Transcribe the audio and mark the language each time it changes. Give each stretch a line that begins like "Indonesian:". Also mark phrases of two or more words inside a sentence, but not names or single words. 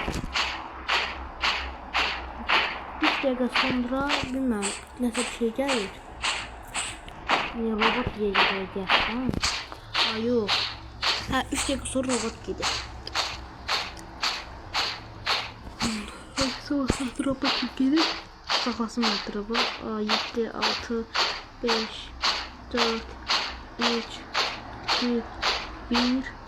Azerbaijani: 3 dəqiqə sonra bilməm, nəsə bir şey gəlir.
Turkish: Robot gelecek. Ha yok. Ha 3 dakika sonra robot gelir. Sonra robot gelir. Saklasın robot. 7, 6, 5, 4, 3, 2, 1.